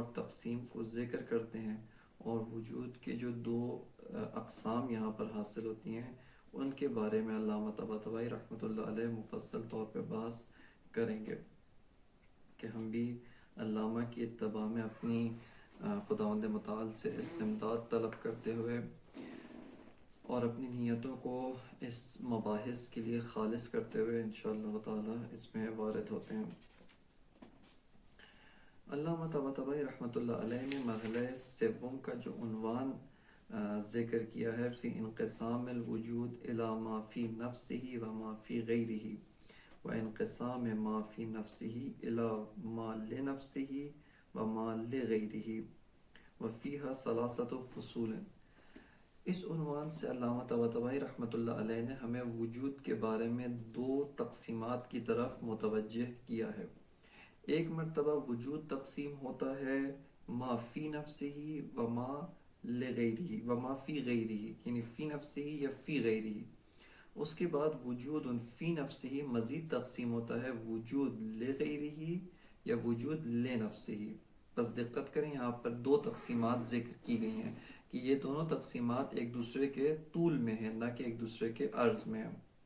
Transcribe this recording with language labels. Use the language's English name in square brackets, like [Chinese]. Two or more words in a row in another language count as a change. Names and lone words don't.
[Urdu] تقسیم کو ذکر کرتے ہیں، اور وجود کے جو دو اقسام یہاں پر حاصل ہوتی ہیں ان کے بارے میں علامہ طباطبائی [Arabic] رحمۃ اللہ علیہ [Urdu] مفصل طور پہ بحث کریں گے کہ ہم بھی علامہ کی اتباع میں اپنی خداوند متعال سے استمداد طلب کرتے ہوئے اور اپنی نیتوں کو اس مباحث کے لیے خالص کرتے ہوئے [Arabic] انشاءاللہ تعالی [Urdu] اس میں وارد ہوتے ہیں۔ علامہ طباطبائی [Arabic] رحمۃ اللہ علیہ [Urdu] نے مرحلہ سوم کا جو عنوان ذکر کیا ہے، [Arabic] فی انقسام الوجود الی ما فی نفسہ و ما فی غیرہ و انقسام ما فی نفسہ الی ما لنفسہ و ما لغیرہ و فیہا ثلاثۃ فصول۔ [Urdu] اس عنوان سے علامہ طباطبائی [Arabic] رحمۃ اللہ علیہ [Urdu] نے ہمیں وجود کے بارے میں دو تقسیمات کی طرف متوجہ کیا ہے۔ ایک مرتبہ وجود تقسیم ہوتا ہے [Arabic] ما فی نفسہ و ما لغیرہ و ما فی غیرہ، [Urdu] یعنی [Arabic] فی نفسہ یا فی غیرہ۔ [Urdu] اس کے بعد [Arabic] وجود فی نفسہ [Urdu] مزید تقسیم ہوتا ہے [Arabic] وجود لغیرہ یا وجود لنفسہ۔ [Urdu] بس دقت کریں، یہاں پر دو تقسیمات ذکر کی گئی ہیں کہ یہ دونوں تقسیمات ایک دوسرے کے طول میں ہیں، نہ کہ ایک دوسرے کے عرض میں ہیں۔